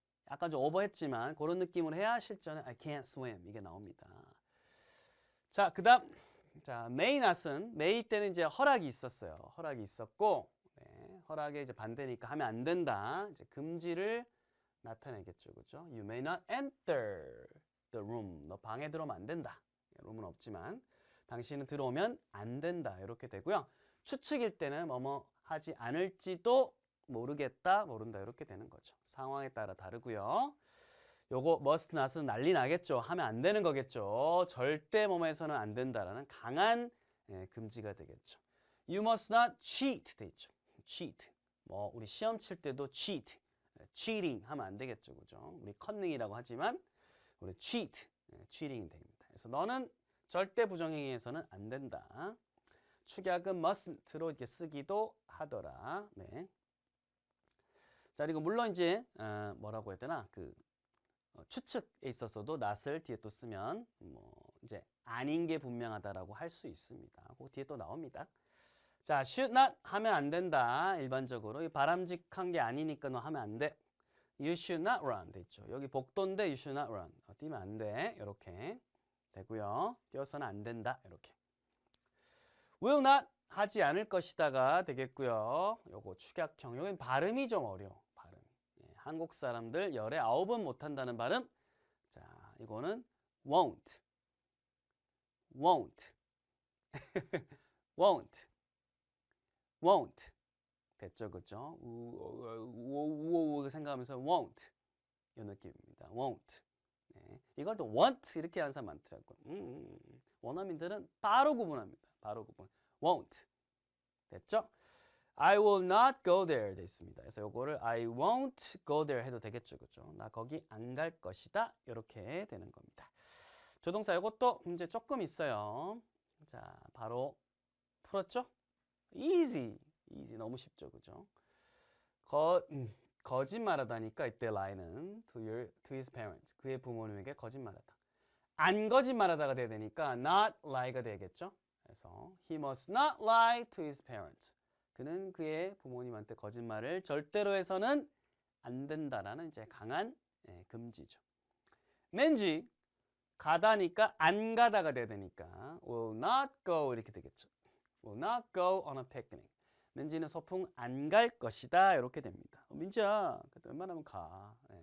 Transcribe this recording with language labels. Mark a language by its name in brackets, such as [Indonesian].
[Korean] 약간 좀 오버했지만 그런 느낌으로 해야 실전에 [English] I can't swim [Korean] 이게 나옵니다. 자, 그다음 자, may not은 may 때는 이제 허락이 있었어요. 허락이 있었고 네, 허락의 이제 반대니까 하면 안 된다. 이제 금지를 나타내겠죠. 그죠? [English] You may not enter the room. [Korean] 너 방에 들어오면 안 된다. 룸은 없지만 당신은 들어오면 안 된다. 이렇게 되고요. 추측일 때는 뭐뭐 하지 않을지도 모르겠다, 모른다 이렇게 되는 거죠. 상황에 따라 다르고요. 요거 must not은 난리 나겠죠. 하면 안 되는 거겠죠. 절대 뭐뭐해서는 안 된다라는 강한 금지가 되겠죠. [English] You must not cheat [Korean] 돼 있죠. [English] cheat. [Korean] 뭐 우리 시험 칠 때도 cheat, cheating 하면 안 되겠죠. 그죠? 우리 컨닝이라고 하지만 우리 cheat, cheating이 됩니다. 그래서 너는 절대 부정행위에서는 안 된다. 축약은 must로 이렇게 쓰기도 하더라. 네. 자, 그리고 물론 이제 뭐라고 해야 되나 추측에 있어서도 not을 뒤에 또 쓰면 뭐 이제 아닌 게 분명하다라고 할 수 있습니다. 그 뒤에 또 나옵니다. 자, should not 하면 안 된다. 일반적으로 바람직한 게 아니니까 너 하면 안 돼. [English] You should not run [Korean] 돼 있죠. 여기 복도인데 [English] you should not run. [Korean] 뛰면 안 돼. 이렇게 되고요. 뛰어서는 안 된다. 이렇게. will not 하지 않을 것이다가 되겠고요. 요거 축약형. 여긴 발음이 좀 어려워. 발음. 예, 한국 사람들 열에 9번 못한다는 발음. 자, 이거는 [English] won't. won't. won't. won't. 됐죠, 그죠? [Korean] 우우우우 생각하면서 won't. 이 느낌입니다. won't. 네. 이걸 또 want 이렇게 하는 사람 많더라고요. 원어민들은 바로 구분합니다. 바로 구분. won't. 됐죠? [English] I will not go there [Korean] 돼 있습니다. 그래서 요거를 [English] I won't go there [Korean] 해도 되겠죠. 그죠? 나 거기 안 갈 것이다. 이렇게 되는 겁니다. 조동사 이것도 문제 조금 있어요. 자, 바로 풀었죠? easy. easy. 너무 쉽죠. 그죠? 거짓말하다니까 이때 라인은 [English] to his parents. [Korean] 그의 부모님에게 거짓말하다. 안 거짓말하다가 돼야 되니까 not lie가 되겠죠? 그래서 [English] he must not lie to his parents. [Korean] 그는 그의 부모님한테 거짓말을 절대로 해서는 안 된다라는 이제 강한 금지죠. 맨지 가다니까 안 가다가 돼야 되니까 [English] will not go [Korean] 이렇게 되겠죠. [English] will not go on a picnic. [Korean] 민지는 소풍 안 갈 것이다 이렇게 됩니다. 민지야, 웬만하면 가.